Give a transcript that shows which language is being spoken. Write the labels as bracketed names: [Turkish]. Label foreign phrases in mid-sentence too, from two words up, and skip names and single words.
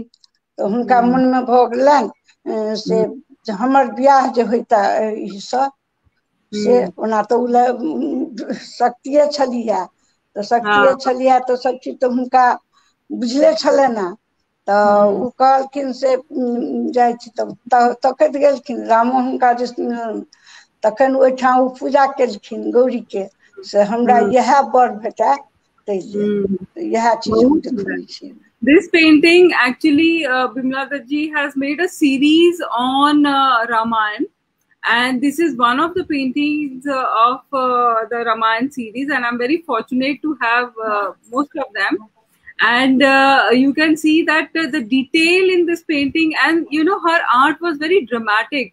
[Maithili] तो हुनका मन में भ गेलनि से हमर बियाह जे होइता से ओना तो शक्तिये छलिया, तो शक्तिये छलिया तो सब चीज तो हुनका बुझले छलनि। तो उ कहलखिन से जाइ छी, तकैत गेलखिन रामो हुनका जे तखन ओहिठाम उ पूजा केलखिन गौरी के, से हमरा यह बर भेटा तैले यह चीज हम देखने छी। [English] This painting actually, Bimla Datta has made a series on Ramayana, and this is one of the paintings of the Ramayana series, and I'm very fortunate to have most of them. And you can see that the detail in this painting, and you know, her art was very dramatic.